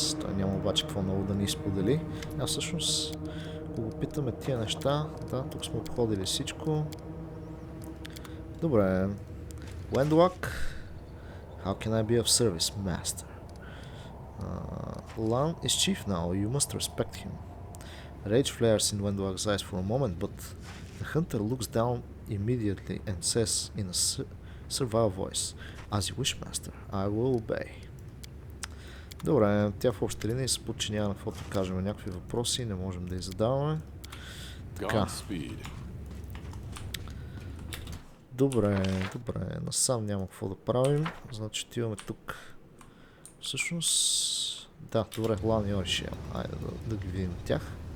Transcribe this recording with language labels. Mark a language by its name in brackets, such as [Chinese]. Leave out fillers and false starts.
[Bulgarian] Той няма обаче какво много да ни сподели. Всъщност, ако го питаме тия неща, да, тук сме обходили всичко. Добре. [English] Wendlock, how can I be of service, master? Lan is chief now, you must respect him. Rage flares in Wendlock's eyes for a moment, but the hunter looks down immediately and says in a servile voice, as you wish, master, I will obey. [Bulgarian] Добре, тя в общи линии се подчинява на каквото кажем, някакви въпроси не можем да й задаваме. Така. Добре, насам няма какво да правим, значи отиваме тук. Всъщност, да, добре, Лан и Оришия, айде да ги видим тях.